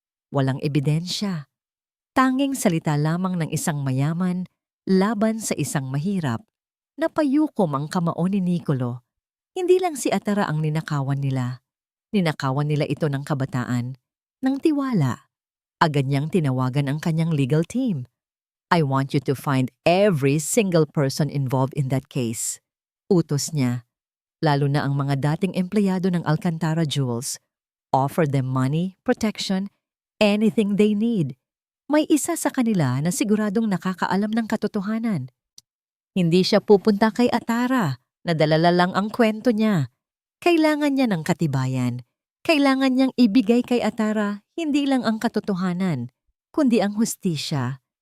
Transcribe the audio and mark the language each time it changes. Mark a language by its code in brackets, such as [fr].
[tl] Walang ebidensya. Tanging salita lamang ng isang mayaman laban sa isang mahirap. Napayukom ang kamao ni Nicolo. Hindi lang si Atara ang ninakawan nila. Ninakawan nila ito ng kabataan, ng tiwala. Agad niyang tinawagan ang kanyang legal team. [en] "I want you to find every single person involved in that case." [tl] Utos niya. Lalo na ang mga dating empleyado ng Alcantara Jewels. [en] Offer them money, protection, anything they need. [tl] May isa sa kanila na siguradong nakakaalam ng katotohanan. Hindi siya pupunta kay Atara, nadalala lang ang kwento niya. Kailangan niya ng katibayan. Kailangan niyang ibigay kay Atara hindi lang ang katotohanan, kundi ang hustisya.